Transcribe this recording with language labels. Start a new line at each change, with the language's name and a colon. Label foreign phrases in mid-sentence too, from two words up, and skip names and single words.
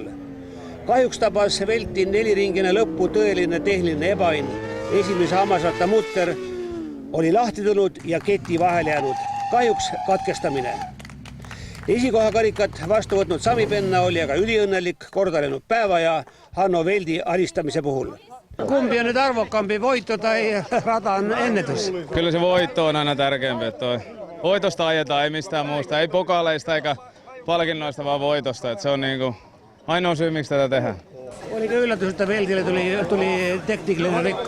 Estonian: Kahjuks tabas Velti 4-ringine lõppu tõeline tehniline ebaõnn. Esimese hammasratta mutter oli lahti tulnud ja keti vahele jäänud. Kahjuks katkestamine. Esikohakarikat vastu võtnud Sami Penna oli aga üliõnnelik kordanenud päeva ja Hanno Veldi alistamise puhul.
Finnish: Kumpi on nüüd arvokampi, voitu tai rata on ennätys? Kyllä se voitto on aina tärkeämpi. Voitosta ajetaan, ei mistään muusta, ei pokaaleista eikä palkinnoista, vaan voitosta. Se on niinku ainoa syy, miksi tätä tehdään. Oliko yllätys, että Veltille tuli tekniikallinen rikko?